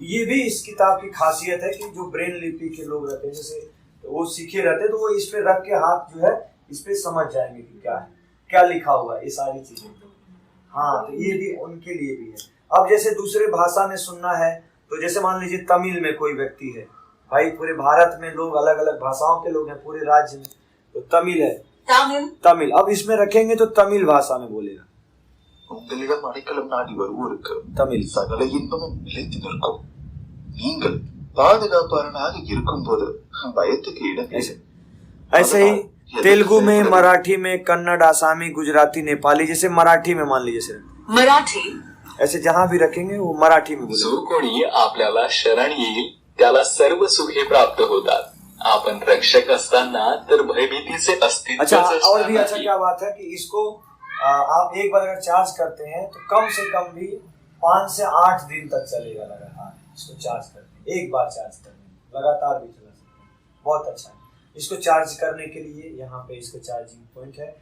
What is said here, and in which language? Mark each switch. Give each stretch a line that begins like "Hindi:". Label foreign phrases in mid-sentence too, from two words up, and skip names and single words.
Hindi: ये भी इस किताब की खासियत है कि जो ब्रेन लिपि के लोग रहते हैं, जैसे तो वो सीखे रहते हैं, तो वो इस पे रख के हाथ जो है इस पे समझ जाएंगे कि क्या है, क्या लिखा हुआ है, ये सारी चीजें। हाँ, तो ये भी उनके लिए भी है। अब जैसे दूसरे भाषा में सुनना है, तो जैसे मान लीजिए तमिल में कोई व्यक्ति है, भाई पूरे भारत में लोग अलग अलग भाषाओं के लोग हैं, पूरे राज्य में, तो तमिल है, तमिल अब इसमें रखेंगे तो तमिल भाषा में बोलेगा,
Tamil: உங்களிடம் அடைக்கலம் நாடி வருவோருக்கு
Hindi: तमिल।
Tamil: சகல இன்பமும் நிலைத்து நிற்கும். நீங்கள் பாதுகாப்பாளனாக இருக்கும்போது பயத்துக்கு இடம் இல்லை.
Hindi: ऐसे ही तेलुगु में, मराठी में, कन्नड़, आसामी, गुजराती, नेपाली, जैसे मराठी में मान लीजिए सर, मराठी, ऐसे जहां भी रखेंगे वो मराठी में बोलेगा।
Marathi: जो कोणी आपल्याला शरण येईल त्याला सर्व सुखे प्राप्त होतात. आपण रक्षक असताना तर भयभीतीचे अस्तित्व।
Hindi: अच्छा, और भी अच्छा क्या बात है कि इसको आप एक बार अगर चार्ज करते हैं तो कम से कम भी 5 से 8 दिन तक चलेगा लगातार। इसको चार्ज करते हैं, एक बार चार्ज करने लगातार भी चला सकते हैं, बहुत अच्छा है। इसको चार्ज करने के लिए यहाँ पे इसका
English: charging point
Hindi: है।